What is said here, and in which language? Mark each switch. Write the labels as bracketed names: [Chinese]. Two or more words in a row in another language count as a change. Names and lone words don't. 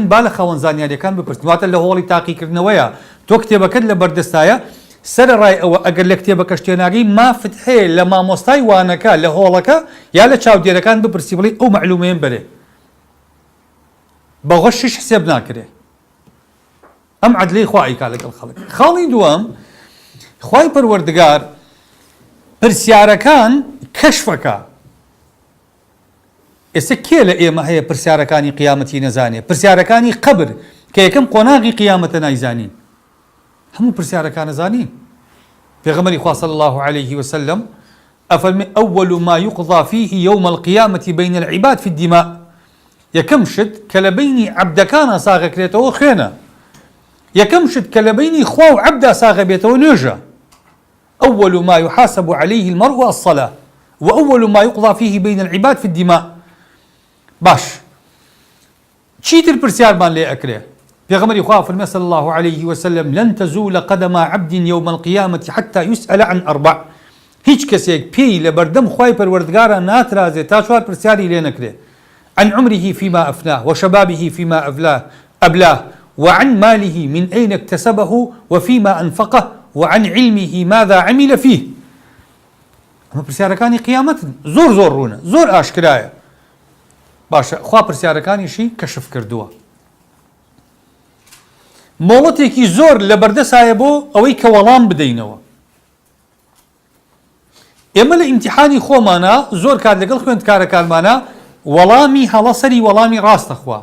[Central Kurdish] با لە خاوەن زانیاریەکان بپرسن واتە لە هۆڵی تاقیکردنەوەیە تۆ کتێبەکەت لە بەردەستایە سەرڕای ئەوە ئەگەر لە کتێبەکە شتێناگەی مافت هەیە لە مامۆستای وانەکە لە هۆڵەکە یا لە چاودێرەکان بپرسی بڵێ ئەو مەعلومەیەم بەرێ بە غەشش حسێب ناکرێ ئەم عەدلەی خوا ئەیکا لەگەڵ خەڵک خاڵی دووەم خوای پەروەردگار پرسیارەکان کەشفەکە ئێستا کێ لە ئێمە هەیە پرسیارەکانی قیامەتی نەزانێ پرسیارەکانی قەبر کە یەکەم قۆناغی قیامەتە نایزانین هەموو پرسیارەکانە زانین پێغەمبەری خوا [Arabic] صلی الله عليه وسلم [Central Kurdish] ئەفەرمێ [Arabic] ئەوەل ما يقضى فيه يوم القيامة بين العباد في الدماء [Central Kurdish] یەکەم شت کە لە بینی عەبدەکانە ساغەکرێتەوە خوێنە یەکەم شت کە لە بینی خوا و عەبدا ساغە بێتەوە [Arabic] نوێژە أول ما يحاسب عليه المرء الصلاة وأول ما يقضى فيه بين العباد في الدماء [Central Kurdish] باش چیتر پرسیارمان لێ ئەکرێ پێغەمبەری خوا فەرمێ [Arabic] صلی الله عليه وسلم لن تزول قدم عبد يوم القيامة حتى يسأل عن أربع [Central Kurdish] هیچ کەسێک پێی لە بەردەم خوای پەروەردگارە ناترازێت تا چوار پرسیاری لێ نەکرێ [Arabic] عن عمره فيما أفناه وشبابه فيما أبلاه وعن ماله من أين اكتسبه وفيما أنفقه وعن علمه ماذا عمل فيه. [Central Kurdish] ئەمە پرسیارەکانی قیامەتن، زۆر زۆر ڕوونە، زۆر ئاشکرایە. باشە، خوا پرسیارەکانیشی کەشف کردووە. مۆڵەتێکی زۆر لە بەردەسایە بۆ ئەوەی کە وەڵام بدەینەوە. ئێمە لە ئیمتیحانی خۆمانە زۆر کات لەگەڵ خوێندکارەکانمانە وەڵامی هەڵە سەری وەڵامی ڕاستە خوا.